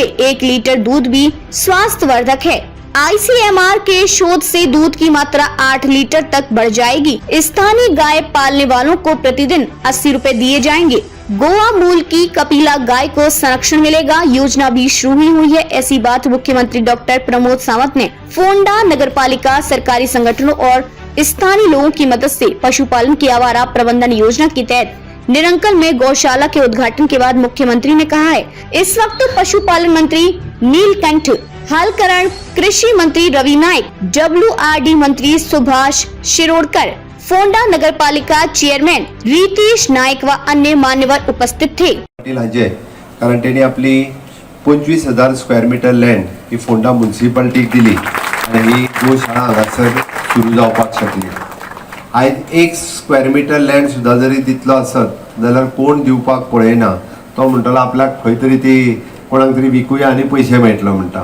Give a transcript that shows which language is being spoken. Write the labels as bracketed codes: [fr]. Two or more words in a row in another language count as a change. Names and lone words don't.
[hi] 1 लीटर दूध भी स्वास्थ्यवर्धक है। ICMR के शोध से दूध की मात्रा 8 लीटर तक बढ़ जाएगी। स्थानीय गाय पालने वालों को प्रतिदिन 80 रुपए दिए जाएंगे। गोवा मूल की कपिला गाय को संरक्षण मिलेगा। योजना भी शुरू हुई है। ऐसी बात मुख्यमंत्री डॉक्टर प्रमोद सावंत ने फोंडा नगरपालिका, सरकारी संगठनों और स्थानीय लोगों की मदद से पशुपालन की आवारा प्रबंधन योजना के तहत निरंकल में गौशाला के उद्घाटन के बाद मुख्यमंत्री ने कहा है। इस वक्त पशुपालन मंत्री नीलकंठ हलकरण, कृषि मंत्री रवि नाईक, WRD मंत्री सुभाष शिरोडकर, फोंडा नगरपालिका चेयरमैन रितेश नाईक व अन्य मान्यवर उपस्थित थे। [kok] कारण त्यांनी आपली 25,000 [en] square metre land [kok] ही फोंडा म्युनिसिपालिटीक दिली आणि ही गोशाळा हांगासर सुरू जावपाक शकली। आयज 1 [en] square metre land [kok] सुद्धा जरी दितलो आसत जाल्यार कोण दिवपाक पळयना। तो म्हणटलो आपल्याक खंय तरी ती कोणाक तरी विकूया आनी पयशे मेळटलो म्हणटा।